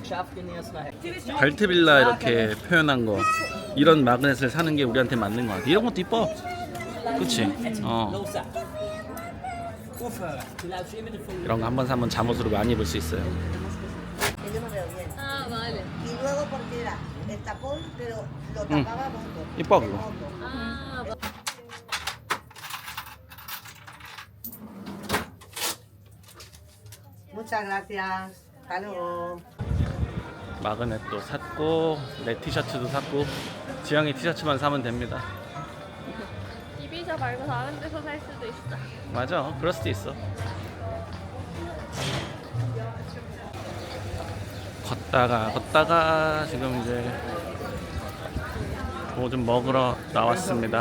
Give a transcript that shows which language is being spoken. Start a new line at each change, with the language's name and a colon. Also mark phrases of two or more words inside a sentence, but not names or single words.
Korean: 발트빌라 이렇게 표현한 거 이런 마그넷을 사는 게 우리한테 맞는 것 같아. 이런 것도 이뻐. 그치? 이런 거 한번 사면 잠옷으로 많이 입을 수 있어요. 아,
Spanish: vale. Y luego porque era el tapón, pero lo tapábamos con
Korean: 이뻐 그거. 아,
Spanish: Muchas gracias. Hasta luego.
Korean: 마그넷도 샀고 내 티셔츠도 샀고 지영이 티셔츠만 사면 됩니다. 이비자 말고 다른 데서 살 수도 있어. 맞아, 그럴 수도 있어. 걷다가 지금 이제 뭐 좀 먹으러 나왔습니다.